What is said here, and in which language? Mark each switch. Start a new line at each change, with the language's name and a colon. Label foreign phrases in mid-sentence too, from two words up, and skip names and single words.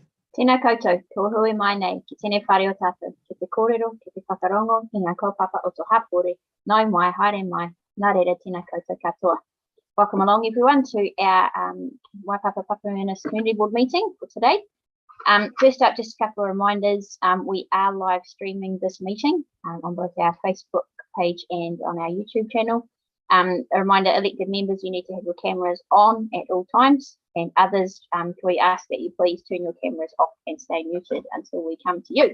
Māori: Tēnā koutou, kua hui mai nei, ki tēnei whare o tātou, ki te kōrero, ki te whakarongo, ki ngā kaupapa o tō hapore, nai mai, haere mai, nā reira tēnā koutou katoa.
English: Welcome along everyone to our Waipapa Papanui-Innes Community Board meeting for today. First up, just a couple of reminders. We are live streaming this meeting on both our Facebook page and on our YouTube channel. A reminder, elected members, you need to have your cameras on at all times, and others, can we ask that you please turn your cameras off and stay muted until we come to you.